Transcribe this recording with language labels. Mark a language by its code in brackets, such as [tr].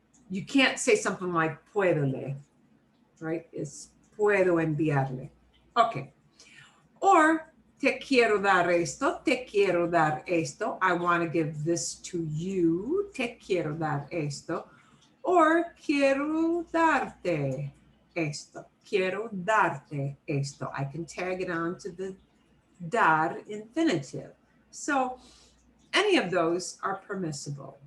[en] You can't say something like puédole, right? It's puedo enviarle. Okay. [es] Or te quiero dar esto, te quiero dar esto. [en] I want to give this to you. Te quiero dar esto. [es] Or quiero darte esto. [en] Quiero darte esto. I can tag it on to the dar infinitive. So any of those are permissible.